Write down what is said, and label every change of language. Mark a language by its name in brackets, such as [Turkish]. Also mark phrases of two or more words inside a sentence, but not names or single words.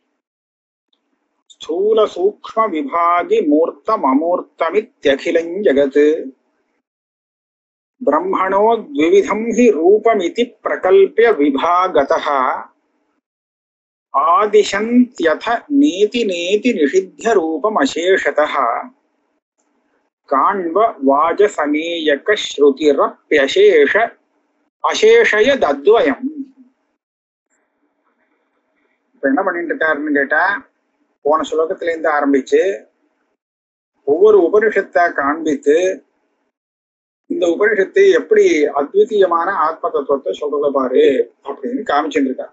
[Sanskrit] स्थूल सूक्ष्म विभागि मूर्तम अमूर्तमित्यखिलं जगत् ब्रह्मणो द्विविधं हि रूपमिति प्रकल्प्य विभागतः आदिशन्त्यथ नेति नेति निषिध्य रूपमशेषतः काण्व वाजसमेयक श्रुतिरप्यशेष अशेषयदद्वयम्। [Tamil] என்ன பண்ணிட்டு இருக்காருன்னு கேட்டா, போன ஸ்லோகத்திலேருந்து ஆரம்பிச்சு ஒவ்வொரு உபனிஷத்தை காண்பித்து இந்த உபனிஷத்தை எப்படி அத்விதீயமான ஆத்ம தத்துவத்தை சொல்றத பாரு அப்படின்னு காமிச்சுட்டு இருக்கார்.